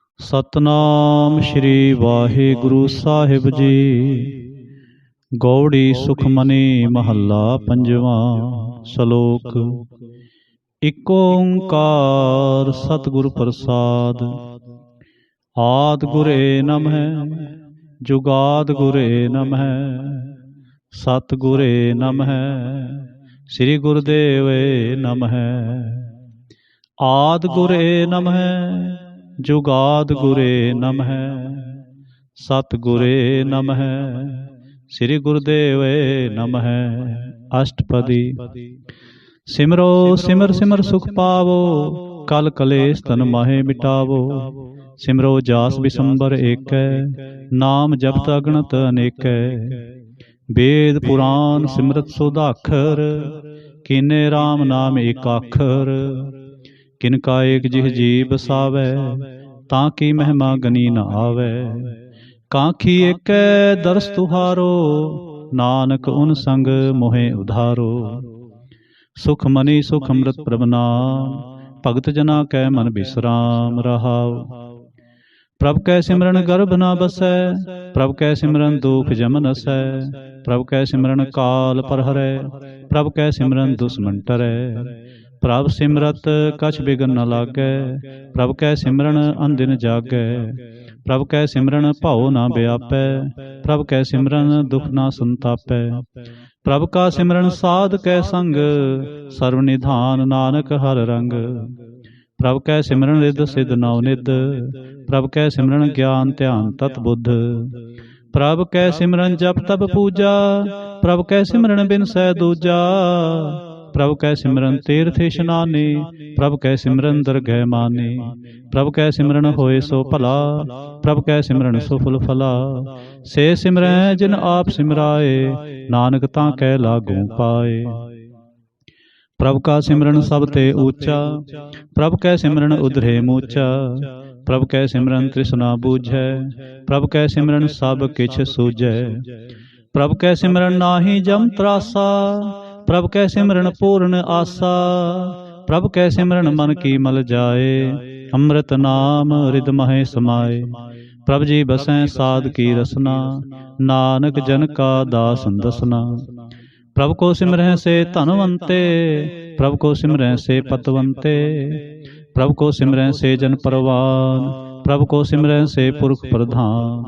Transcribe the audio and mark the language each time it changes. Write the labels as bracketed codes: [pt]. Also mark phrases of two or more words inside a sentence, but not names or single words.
[pa] ਸਤਿਨਾਮ ਸ੍ਰੀ ਵਾਹਿਗੁਰੂ ਸਾਹਿਬ ਜੀ। ਗਉੜੀ ਸੁਖਮਨੀ ਮਹਲਾ ਪੰਜਵਾਂ। ਸਲੋਕ। ਇਕ ਓਅੰਕਾਰ ਸਤਿਗੁਰ ਪ੍ਰਸਾਦਿ। ਆਦਿ ਗੁਰਏ ਨਮਹ ਜੁਗਾਦਿ ਗੁਰਏ ਨਮਹ ਸਤਿਗੁਰਏ ਨਮਹ ਸ੍ਰੀ ਗੁਰਦੇਵਏ ਨਮਹ। ਆਦਿ ਗੁਰਏ ਨਮਹ ਜੁਗਾਦਿ ਗੁਰਏ ਨਮਹ ਸਤਿਗੁਰਏ ਨਮਹ ਸ੍ਰੀ ਗੁਰਦੇਵਏ ਨਮਹ। ਅਸਟਪਦੀ। ਸਿਮਰਉ ਸਿਮਰਿ ਸਿਮਰਿ ਸੁਖੁ ਪਾਵਉ ਕਲਿ ਕਲੇਸ ਤਨ ਮਾਹਿ ਮਿਟਾਵਉ। ਸਿਮਰਉ ਜਾਸੁ ਬਿਸੁੰਭਰ ਏਕੈ ਨਾਮੁ ਜਪਤ ਅਗਨਤ ਅਨੇਕ। ਬੇਦ ਪੁਰਾਨ ਸਿੰਮ੍ਰਿਤਿ ਸੁਧਾਖ੍ਯ੍ਯਰ ਕੀਨੇ ਰਾਮ ਨਾਮ ਇਕ ਆਖ੍ਯ੍ਯਰ। ਕਿਨਕਾ ਏਕ ਜਿਸੁ ਜੀਅ ਬਸਾਵੈ ਤਾ ਕੀ ਮਹਿਮਾ ਗਨੀ ਨ ਆਵੈ। ਕਾਂਖੀ ਏਕੈ ਦਰਸ ਤੁਹਾਰੋ ਨਾਨਕ ਉਨ ਸੰਗਿ ਮੋਹਿ ਉਧਾਰੋ। ਸੁਖਮਨੀ ਸੁਖ ਅੰਮ੍ਰਿਤ ਪ੍ਰਭ ਨਾਮੁ ਭਗਤ ਜਨਾ ਕੈ ਮਨਿ ਬਿਸ੍ਰਾਮ ਰਹਾਉ। ਪ੍ਰਭ ਕੈ ਸਿਮਰਨਿ ਗਰਭਿ ਨ ਬਸੈ ਪ੍ਰਭ ਕੈ ਸਿਮਰਨਿ ਦੂਖੁ ਜਮੁ ਨਸੈ। ਪ੍ਰਭ ਕੈ ਸਿਮਰਨਿ ਕਾਲੁ ਪਰਹਰੈ ਪ੍ਰਭ ਕੈ ਸਿਮਰਨਿ ਦੁਸਮਨੁ ਟਰੈ। ਪ੍ਰਭ ਸਿਮਰਤ ਕਛੁ ਬਿਘਨੁ ਨ ਲਾਗੈ ਪ੍ਰਭ ਕੈ ਸਿਮਰਨਿ ਅਨਦਿਨੁ ਜਾਗੈ। ਪ੍ਰਭ ਕੈ ਸਿਮਰਨਿ ਭਉ ਨ ਬਿਆਪੈ ਪ੍ਰਭ ਕੈ ਸਿਮਰਨਿ ਦੁਖੁ ਨ ਸੰਤਾਪੈ। ਪ੍ਰਭ ਕਾ ਸਿਮਰਨੁ ਸਾਧ ਕੈ ਸੰਗਿ ਸਰਬ ਨਿਧਾਨ ਨਾਨਕ ਹਰਿ ਰੰਗਿ। ਪ੍ਰਭ ਕੈ ਸਿਮਰਨਿ ਰਿਧਿ ਸਿਧਿ ਨਉ ਨਿਧਿ ਪ੍ਰਭ ਕੈ ਸਿਮਰਨਿ ਗਿਆਨੁ ਧਿਆਨੁ ਤਤੁ ਬੁਧਿ। ਪ੍ਰਭ ਕੈ ਸਿਮਰਨਿ ਜਪ ਤਪ ਪੂਜਾ ਪ੍ਰਭ ਕੈ ਸਿਮਰਨਿ ਬਿਨਸੈ ਦੂਜਾ। ਪ੍ਰਭ ਕੈ ਸਿਮਰਨਿ ਤੀਰਥ ਇਸਨਾਨੀ ਪ੍ਰਭ ਕੈ ਸਿਮਰਨਿ ਦਰਗਹ ਮਾਨੀ। ਪ੍ਰਭ ਕੈ ਸਿਮਰਨਿ ਹੋਇ ਸੁ ਭਲਾ ਪ੍ਰਭ ਕੈ ਸਿਮਰਨਿ ਸੁਫਲ ਫਲਾ। ਸੇ ਸਿਮਰਹਿ ਜਿਨ ਆਪਿ ਸਿਮਰਾਏ ਨਾਨਕ ਤਾ ਕੈ ਲਾਗਉ ਪਾਏ। ਪ੍ਰਭ ਕਾ ਸਿਮਰਨੁ ਸਭ ਤੇ ਊਚਾ ਪ੍ਰਭ ਕੈ ਸਿਮਰਨਿ ਉਧਰੇ ਮੂਚਾ। ਪ੍ਰਭ ਕੈ ਸਿਮਰਨਿ ਤ੍ਰਿਸਨਾ ਬੁਝੈ ਪ੍ਰਭ ਕੈ ਸਿਮਰਨਿ ਸਭੁ ਕਿਛੁ ਸੁਝੈ। ਪ੍ਰਭ ਕੈ ਸਿਮਰਨਿ ਨਾਹੀ ਜਮ ਤ੍ਰਾਸਾ ਪ੍ਰਭ ਕੈ ਸਿਮਰਨਿ ਪੂਰਨ ਆਸਾ। ਪ੍ਰਭ ਕੈ ਸਿਮਰਨਿ ਮਨ ਕੀ ਮਲੁ ਜਾਇ ਅੰਮ੍ਰਿਤ ਨਾਮੁ ਰਿਦ ਮਾਹਿ ਸਮਾਇ। ਪ੍ਰਭ ਜੀ ਬਸਹਿ ਸਾਧ ਕੀ ਰਸਨਾ ਨਾਨਕ ਜਨ ਕਾ ਦਾਸਨਿ ਦਸਨਾ। ਪ੍ਰਭ ਕਉ ਸਿਮਰਹਿ ਸੇ ਧਨਵੰਤੇ ਪ੍ਰਭ ਕਉ ਸਿਮਰਹਿ ਸੇ ਪਤਿਵੰਤੇ। ਪ੍ਰਭ ਕਉ ਸਿਮਰਹਿ ਸੇ ਜਨ ਪਰਵਾਨ ਪ੍ਰਭ ਕਉ ਸਿਮਰਹਿ ਸੇ ਪੁਰਖ ਪ੍ਰਧਾਨ।